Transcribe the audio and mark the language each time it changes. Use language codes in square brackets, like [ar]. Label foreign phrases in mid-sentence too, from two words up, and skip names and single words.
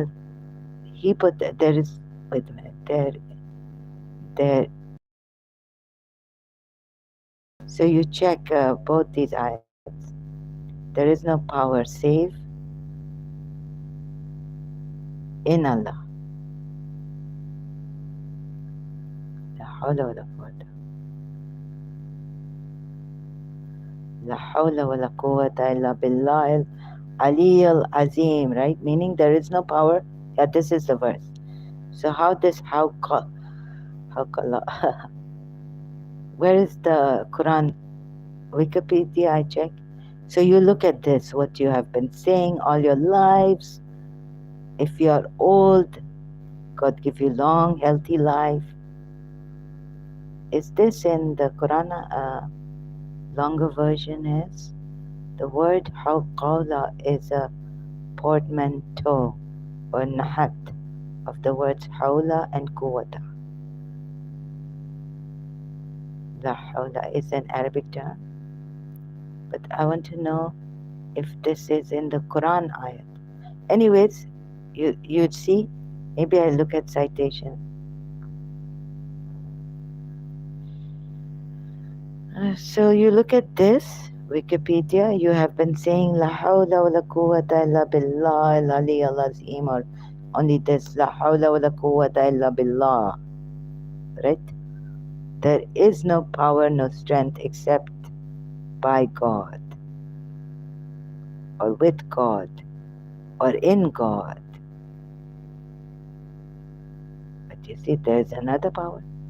[en] He put that there is, wait a minute, there. So you check both these ayats. There is no power save in Allah. [ar] لا حول ولا قوة. لا حول ولا قوة إلا بالله العلي العظيم, [en] right? Meaning there is no power. Yeah, this is the verse. So how where is the Quran? Wikipedia, I check. So you look at this, what you have been saying all your lives. If you are old, God give you long, healthy life. Is this in the Quran? Longer version is the word hawqala is a portmanteau or nahat of the words hawla and quwwata. [ar] لا حول [en] is an Arabic term, but I want to know if this is in the Quran ayat. Anyways, you'd see. Maybe I look at citation. So you look at this, Wikipedia, you have been saying [ar] لا حول ولا قوة إلا بالله العلي العظيم, [en] or only this [ar] لا حول ولا قوة إلا بالله, [en] right? There is no power, no strength except by God, or with God, or in God. But you see, there's another power.